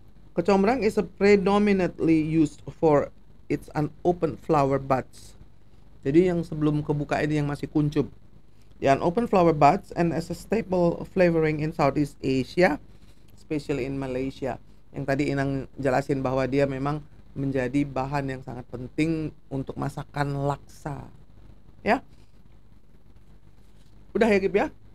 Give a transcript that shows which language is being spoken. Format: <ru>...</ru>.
<en>Kecombrang is a predominantly used for its unopened flower buds.</en> <id>Jadi yang sebelum kebuka ini yang masih kuncup.</id> <en>The unopened flower buds and as a staple flavoring in Southeast Asia, especially in Malaysia.</en> <id>Yang tadi Inang jelasin bahwa dia memang menjadi bahan yang sangat penting untuk masakan laksa. Ya. Udah ya Gip ya.</id>